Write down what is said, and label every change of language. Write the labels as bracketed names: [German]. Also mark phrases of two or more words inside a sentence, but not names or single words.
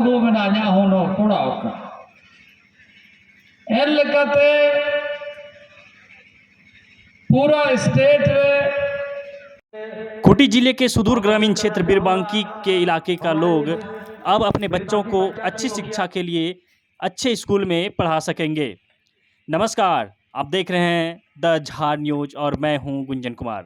[Santali] ᱩᱯᱨᱩᱢ ᱢᱮᱱᱟᱜᱼᱟ ᱤᱧᱟᱹᱜ ᱦᱚᱸ ᱱᱚᱣᱟ ᱠᱚᱲᱟᱣ ᱟᱠᱟᱱᱟ ᱮᱱ ᱞᱮᱠᱟᱛᱮ [Hindi] पूरा स्टेट में खूंटी जिले के सुदूर ग्रामीण क्षेत्र बिरबांकी के इलाके का लोग अब अपने बच्चों को अच्छी शिक्षा के लिए अच्छे स्कूल में पढ़ा सकेंगे। नमस्कार, आप देख रहे हैं द झार न्यूज और मैं हूं गुंजन कुमार।